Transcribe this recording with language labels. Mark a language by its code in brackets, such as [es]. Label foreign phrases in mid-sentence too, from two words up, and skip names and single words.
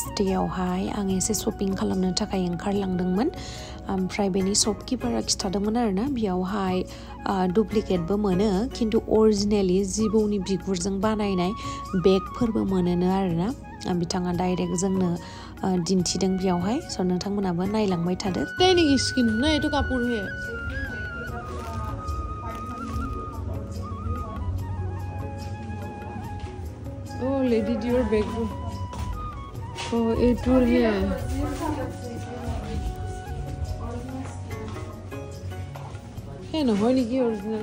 [brx] डेयावहाय आं एसे शपिं खालामनो थाखाय ओंखारलांदोंमोन ओमफ्राय बेनि शपकिपारा खिथादोंमोन आरोना बेयावहाय डुप्लिकेटबो मोनो खिन्थु अरिजिनेलि जिबौनि बिगुरजों बानायनाय बेगफोरबो मोनोनो आरोना बिथाङा डाइरेक्ट जोंनो दिन्थिदों बेयावहाय स' नोंथांमोनाबो नायलांबाय थादो [en] Oh, lady, your bag. Oh, it will here. Hey, no, honey, ki original.